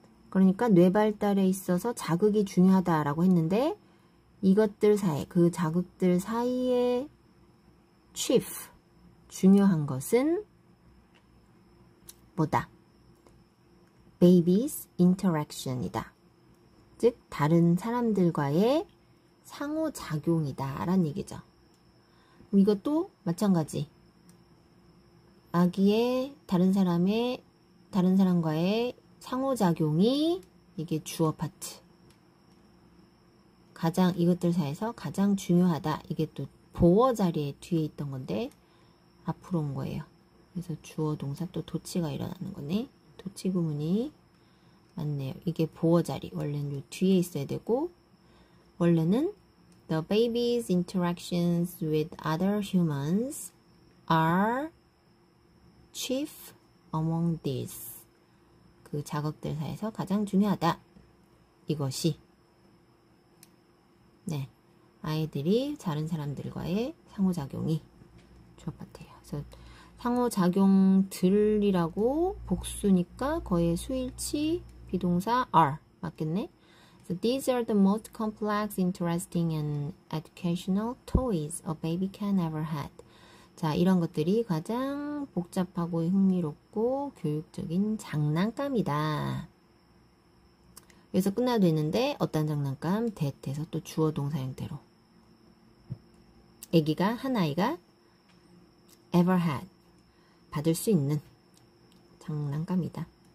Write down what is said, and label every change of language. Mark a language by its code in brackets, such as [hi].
[ko] 그러니까 뇌 발달에 있어서 자극이 중요하다라고 했는데 이것들 사이, 그 자극들 사이에 chief, 중요한 것은 뭐다? baby's interaction이다. 즉 다른 사람들과의 상호작용이다 라는 얘기죠. 이것도 마찬가지. 아기의 다른 사람과의 상호작용이 이게 주어 파트. 가장 이것들 사이에서 가장 중요하다. 이게 또 보어 자리에 뒤에 있던 건데 앞으로 온 거예요. 그래서 주어 동사 또 도치가 일어나는 거네. 도치 구문이 맞네요. 이게 보어 자리. 원래는 요 뒤에 있어야 되고 원래는 [en] the baby's interactions with other humans are chief among these. [ko] 그 자극들 사이에서 가장 중요하다. 이것이 네, 아이들이 다른 사람들과의 상호작용이 주어 파트예요. 그래서 상호작용들이라고 복수니까 거의 수일치 비동사 are 맞겠네. [en] So these are the most complex, interesting, and educational toys a baby can ever had. [ko] 자, 이런 것들이 가장 복잡하고 흥미롭고 교육적인 장난감이다. 여기서 끝나도 되는데 어떤 장난감? that에서 또 주어 동사 형태로. 아기가 한 아이가 [en] ever had [ko] 받을 수 있는 장난감이다.